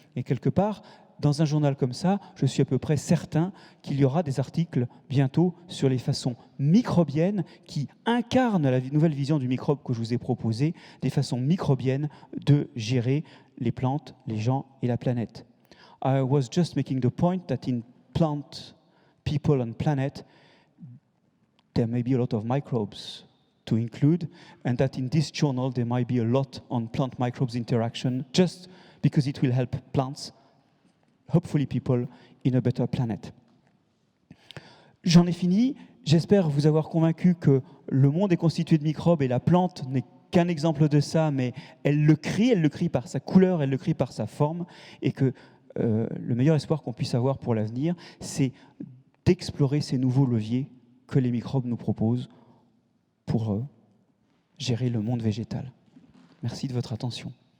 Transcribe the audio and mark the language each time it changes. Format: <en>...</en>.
<fr>Et quelque part, dans un journal comme ça, je suis à peu près certain qu'il y aura des articles bientôt sur les façons microbiennes qui incarnent la nouvelle vision du microbe que je vous ai proposée, des façons microbiennes de gérer les plantes, les gens et la planète.</fr> <en>I was just making the point that in plant, people and planet, there may be a lot of microbes to include, and that in this journal there might be a lot on plant microbes interaction, just because it will help plants, hopefully people, in a better planet.</en> <fr>J'en ai fini. J'espère vous avoir convaincu que le monde est constitué de microbes et la plante n'est qu'un exemple de ça, mais elle le crie par sa couleur, elle le crie par sa forme, et que le meilleur espoir qu'on puisse avoir pour l'avenir, c'est d'explorer ces nouveaux leviers que les microbes nous proposent pour gérer le monde végétal. Merci de votre attention.</fr>